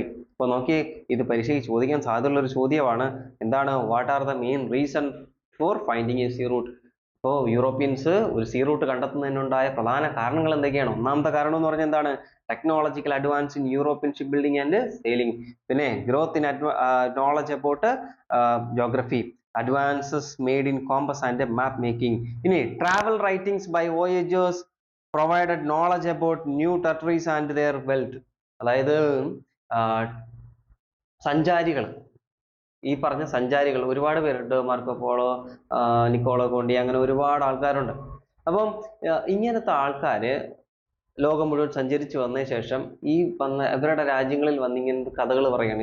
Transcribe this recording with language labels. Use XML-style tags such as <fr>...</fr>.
<ml>ഇപ്പോൾ നോക്കി, ഇത് പരീക്ഷയ്ക്ക് ചോദിക്കാൻ സാധ്യതയുള്ള ഒരു ചോദ്യമാണ്. എന്താണ്?</ml> <en>What are the main reason for finding a sea route?</en> <ml>ഇപ്പോൾ യൂറോപ്യൻസ് ഒരു സീ റൂട്ട് കണ്ടെത്തുന്നതിനുണ്ടായ പ്രധാന കാരണങ്ങൾ എന്തൊക്കെയാണ്? ഒന്നാമത്തെ കാരണം എന്ന് പറഞ്ഞാൽ എന്താണ്?</ml> <en>Technological advance in European ship building and sailing.</en> <ml>പിന്നെ</ml> <en>Growth in knowledge about geography, advances made in compass and map making.</en> <ml>ഇനി</ml> <en>travel writings by voyagers provided knowledge about new territories and their wealth.</en> <ml>അതായത് സഞ്ചാരികൾ, ഈ പറഞ്ഞ സഞ്ചാരികൾ ഒരുപാട് പേരുണ്ട്. Marco polo, Niccolo Conti, അങ്ങനെ ഒരുപാട് ആൾക്കാരുണ്ട്. അപ്പം ഇങ്ങനത്തെ ആൾക്കാര് ലോകം മുഴുവൻ സഞ്ചരിച്ചു വന്നതിന് ശേഷം ഈ ഇവരുടെ രാജ്യങ്ങളിൽ വന്നിങ്ങനെ കഥകൾ പറയാണ്.</ml>